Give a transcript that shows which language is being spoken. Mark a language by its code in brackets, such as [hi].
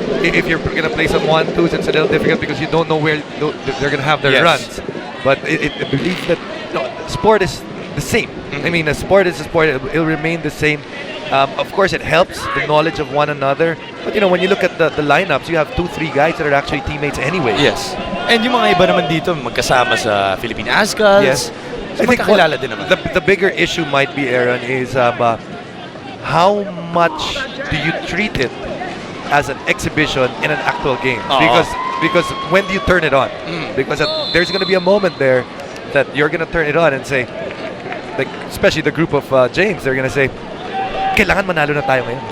[en] if you're going to play some 1-2s, it's a little difficult because you don't know where they're going to have their runs. But I believe that sport is the same. I mean, a sport is a sport. It'll remain the same. Of course, it helps the knowledge of one another. But when you look at the lineups, you have 2-3 guys that are actually teammates anyway. Yes. [tl] And yung mga iba naman dito, magkasama sa Philippine Ascals. [en] Yes. So I think din naman. The bigger issue might be, Aaron, is how much do you treat it as an exhibition in an actual game? Because when do you turn it on? Because there's going to be a moment there that you're going to turn it on and say, like, especially the group of James, they're going to say, [tl] kailangan manalo na tayo ngayon.